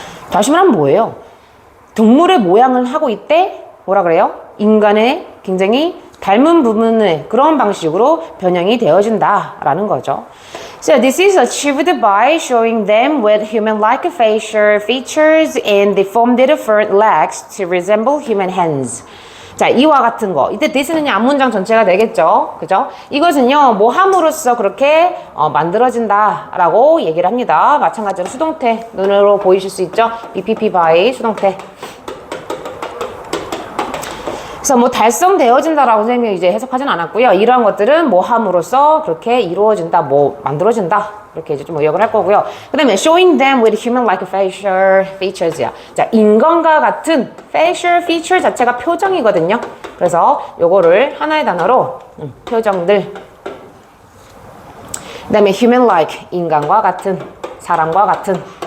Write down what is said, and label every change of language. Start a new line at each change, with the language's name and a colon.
Korean: 다시 말하면 뭐예요? 동물의 모양을 하고 있대? 뭐라 그래요? 인간의 굉장히 닮은 부분의 그런 방식으로 변형이 되어진다라는 거죠.
English: So this is achieved by showing them with human-like facial features and they form their front legs to resemble human hands.
Korean: 자, 이와 같은 거. 이때 this는 앞문장 전체가 되겠죠. 그죠? 이것은요, 뭐 함으로써 그렇게 만들어진다라고 얘기를 합니다. 마찬가지로 수동태 눈으로 보이실 수 있죠?
English: BPP by
Korean: 수동태. 그래서 뭐 달성되어진다라고 선생님이 이제 해석하진 않았고요. 이러한 것들은 뭐 함으로써 그렇게 이루어진다, 뭐 만들어진다. 이렇게 이제 좀 의역을 할 거고요. 그 다음에
English: showing them with human-like facial features야.
Korean: 자, 인간과 같은 facial feature 자체가 표정이거든요. 그래서 요거를 하나의 단어로 표정들. 그 다음에 human-like 인간과 같은, 사람과 같은.